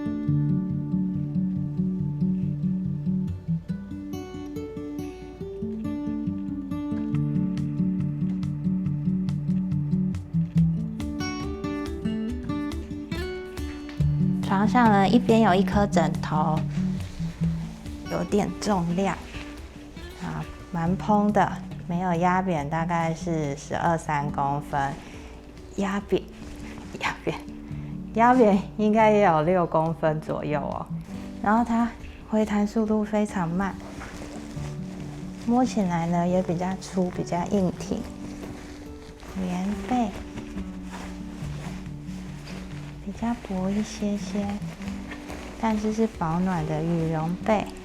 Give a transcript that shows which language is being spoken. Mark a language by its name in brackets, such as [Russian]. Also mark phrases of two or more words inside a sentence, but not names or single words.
[Chinese] 床上呢，一邊有一顆枕頭，有點重量。蠻蓬的，沒有壓扁，大概是12.3公分，壓扁應該也有6公分左右哦。然後它回彈速度非常慢，摸起來呢也比較粗，比較硬挺。棉被比較薄一些些，但是是保暖的羽絨被。